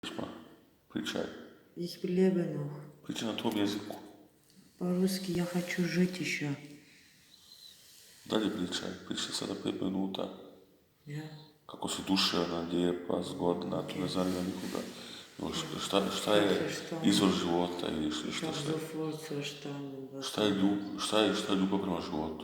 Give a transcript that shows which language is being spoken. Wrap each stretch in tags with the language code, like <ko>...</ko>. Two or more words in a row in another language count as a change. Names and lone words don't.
<sr>Pričaj.</sr> <de>Ich lebe noch.</de> <sr>Pričaj na tvom jeziku.</sr> <ru>По-русски я хочу жить еще.</ru> <sr>Dalje pričaj. Pričaj sada 5 minuta. Ja. Kako si duševna, lijepa, zgodna, to ne zanima nikoga. Šta je izvor života ili šta je? Šta je ljubav prema životu?</sr>